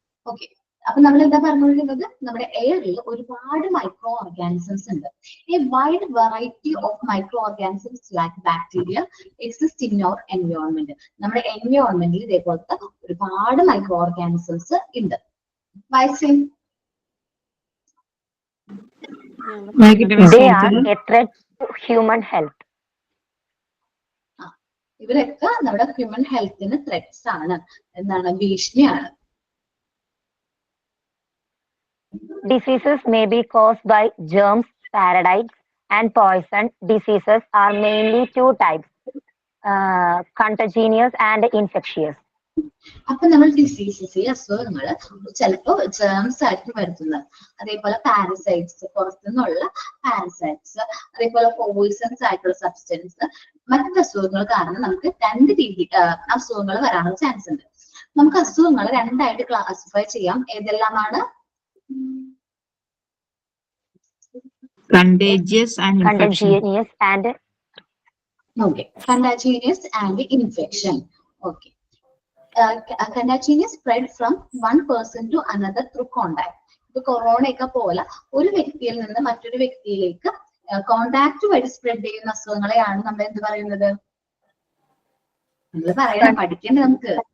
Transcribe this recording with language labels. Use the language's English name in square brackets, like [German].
[Malayalam] Okay, അപ്പൊ നമ്മൾ എന്താ പറഞ്ഞുകൊണ്ടിരുന്നത്? നമ്മുടെ എയറിൽ ഒരുപാട് മൈക്രോ ഓർഗാനിസംസ് ഉണ്ട്. [English] A wide variety of micro organisms like bacteria exist in your environment. [Malayalam] നമ്മുടെ എൻവയോൺമെന്റിൽ ഇതേപോലത്തെ ഒരുപാട് മൈക്രോ ഓർഗാനിസംസ് ഉണ്ട്. വൈസിൻ [English] They are a threat to human health. [Malayalam] ഇവരൊക്കെ നമ്മുടെ ഹ്യൂമൻ ഹെൽത്തിന് ത്രെറ്റ്സ് ആണ്, എന്താണ്, ഭീഷണിയാണ്. [English] Diseases may be caused by germs, parasites, and poison. Diseases are mainly 2 types, contagious and infectious. [Malayalam] അപ്പൊ നമ്മൾ ഡിസീസസ്, ഈ അസുഖങ്ങൾ ചിലപ്പോൾ ജേംസ് ആയിരിക്കും വരുത്തുന്നത്, അതേപോലെ പാരസൈറ്റ്സ്, പുറത്തുനിന്നുള്ള പാരസൈറ്റ്സ്, അതേപോലെ പോയിസൺസ് ആയിട്ടുള്ള സബ്സ്റ്റൻസ്, മറ്റു അസുഖങ്ങൾ കാരണം നമുക്ക് 2 രീതി അസുഖങ്ങൾ വരാനുള്ള ചാൻസ് ഉണ്ട്. നമുക്ക് അസുഖങ്ങൾ 2 ആയിട്ട് ക്ലാസിഫൈ ചെയ്യാം. ഏതെല്ലാമാണ്? [English] Contagious and okay, contagious and infection. Okay. Contagious spread from one person to another through contact. [Malayalam] ഇപ്പൊ കൊറോണ ഒക്കെ പോലെ ഒരു വ്യക്തിയിൽ നിന്ന് മറ്റൊരു വ്യക്തിയിലേക്ക് കോണ്ടാക്ട് വഴി സ്പ്രെഡ് ചെയ്യുന്ന അസുഖങ്ങളെയാണ് നമ്മൾ എന്ത് പറയുന്നത്? നമ്മൾ പറയണം, പഠിക്കണ്ടേ നമുക്ക്.